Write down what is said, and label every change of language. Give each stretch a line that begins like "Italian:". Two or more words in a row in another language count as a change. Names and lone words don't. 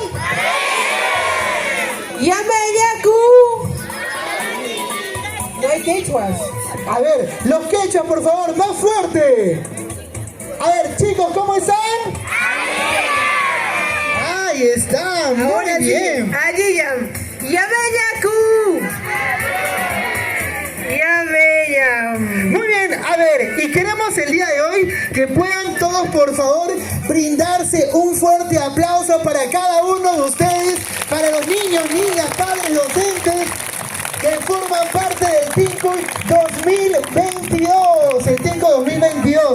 Spanish: Yameyaku. No hay quechuas. A ver, los quechuas, por favor, más fuerte. A ver, chicos, ¿cómo están? Ahí está, muy bien. Ayiyam. Yameyaku. Yameyam. Muy bien, a ver, y queremos el día de hoy que puedan todos, por favor, brindarse un fuerte aplauso para cada uno de ustedes, para los niños, niñas, padres, docentes, que forman parte del Tinkoy 2022, el Tinkoy 2022.